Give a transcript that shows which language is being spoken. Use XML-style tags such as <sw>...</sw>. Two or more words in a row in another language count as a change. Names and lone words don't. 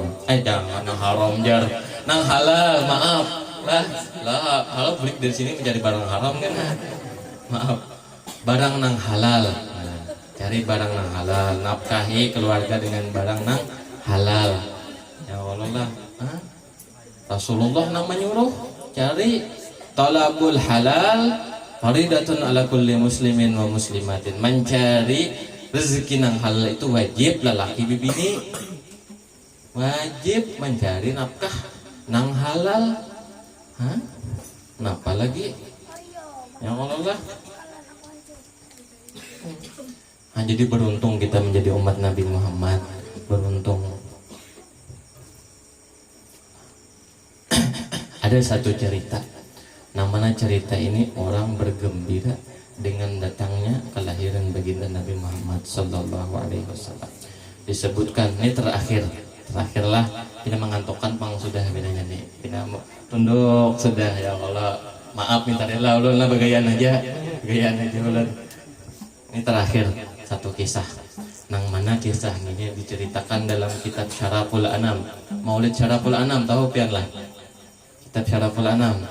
<bjn>Jangan nang haram, jar nang halal. Maaf lah halal balik dari sini mencari barang haram kan. Maaf, barang nang halal. Cari barang nang halal, nafkahi keluarga dengan barang nang halal. Ya Allah, Rasulullah nang menyuruh cari</bjn> <ar>طلب الحلال فريضة على كل مسلم ومسلمة.</ar> <bjn>Mencari rezeki nang halal itu wajib lelaki bibini, wajib mencari nafkah nang halal. Kenapa lagi? Ya Allah. Jadi beruntung kita menjadi umat Nabi Muhammad, beruntung. Ada satu cerita, namanya cerita ini orang bergembira dengan datangnya kelahiran baginda Nabi Muhammad</bjn> <ar>صلى الله عليه وسلم.</ar> <bjn>Disebutkan ini terakhirlah, tidak mengantukkan pang sudah bedanya nih, tidak tunduk sudah ya Allah. Maaf minta rela ulun lah bagaian aja ulun. Ini terakhir. Satu kisah, nang mana kisah ini diceritakan dalam kitab Syaraful Anam, Maulid Syaraful Anam, tahu pian lah kitab Syaraful Anam.</bjn>